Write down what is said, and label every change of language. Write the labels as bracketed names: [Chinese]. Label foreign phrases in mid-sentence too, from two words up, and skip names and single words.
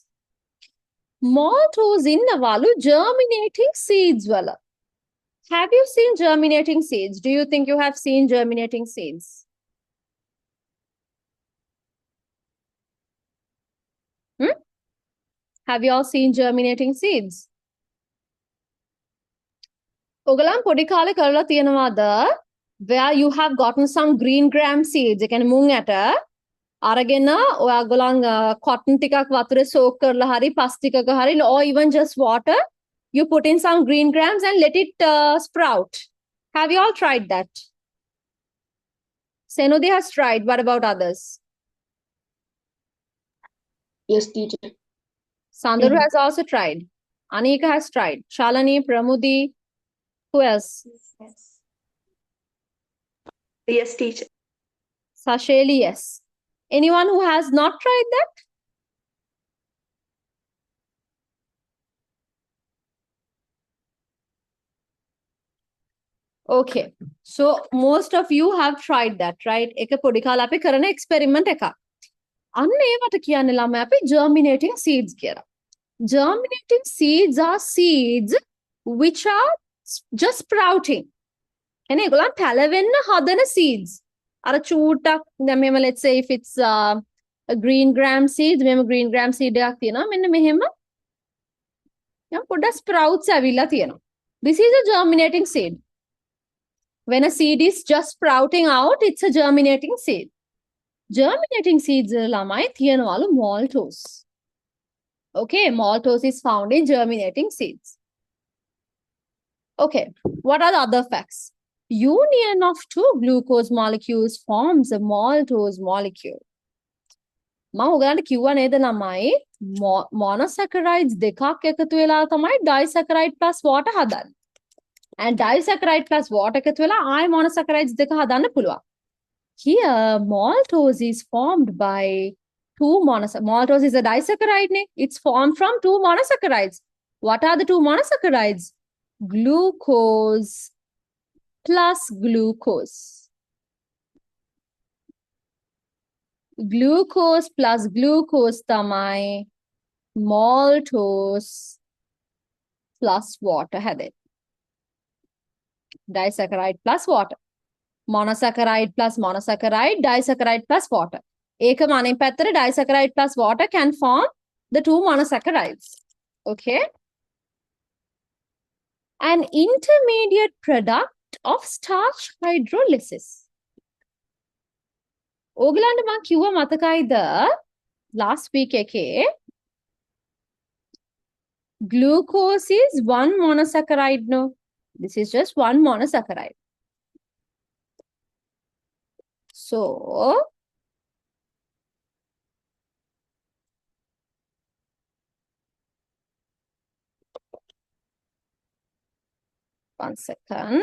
[Sinhala] Maltose innavalu [English] germinating seeds [Sinhala] වල. [English] Have you seen germinating seeds? Do you think you have seen germinating seeds? Have you all seen germinating seeds? [Sinhala] ඔගලන් පොඩි කාලේ කරලා තියෙනවද [English] where you have gotten some green gram seeds? [Sinhala] ඒ කියන්නේ මුං ඇට අරගෙන ඔයගොල්ලන් cotton ටිකක් වතුරේ soak කරලා හරි පස් ටිකක හරි [English] or even just water you put in some green grams and let it sprout. Have you all tried that? Senudi has tried. What about others? Yes, teacher. Sanduru has also tried. Anika has tried. Shalani, Pramudi. Who else? Yes. Yes, teacher. Sasheli, yes. Anyone who has not tried that? Okay. So most of you have tried that, right? [Sinhala] එක පොඩි කාලේ අපි කරන experiment එකක්. අන්න ඒවට කියන්නේ ළමයි අපි [English] germinating seeds [Sinhala] කියලා. [English] Germinating seeds are seeds which are just sprouting. [Sinhala] එනේ ඒගොල්ලන් පැලවෙන්න හදන seeds. අර චූටක් දැන් මෙහෙම [English] let's say if it's a green gram seed [Sinhala] මෙහෙම [English] green gram seed [Sinhala] එකක් තියෙනවා මෙන්න මෙහෙම යම් පොඩ්ඩක් sprouts ඇවිල්ලා තියෙනවා. [English] This is a germinating seed. When a seed is just sprouting out, it's a germinating seed. Germinating seeds [Sinhala] ළමයි තියෙනවලු maltose. [English] Okay, maltose is found in germinating seeds. Okay, what are the other facts? Union of two glucose molecules forms a maltose molecule. [Sinhala] මම ඔයගලන්ට කිව්වා නේද ළමයි monosaccharides දෙකක් එකතු වෙලා තමයි [English] disaccharide plus water [Sinhala] හදන්නේ. [English] And disaccharide plus water [Sinhala] එකතු වෙලා ආය monosaccharides දෙක හදන්න පුළුවන්. [English] Here, maltose is formed by two monosaccharides. Maltose is a disaccharide. It's formed from two monosaccharides. What are the two monosaccharides? Glucose plus glucose. Glucose plus glucose tamai maltose plus water hadde. Disaccharide plus water. Monosaccharide plus monosaccharide, disaccharide plus water. [Sinhala] එකම අනිත් පැත්තට [English] disaccharide plus water can form the two monosaccharides. Okay. An intermediate product of starch hydrolysis. [Sinhala] ඕගලන්ට මම කිව්වා මතකයිද [English] last week [Sinhala] එකේ [English] glucose is one monosaccharide no. This is just one monosaccharide. So, one second.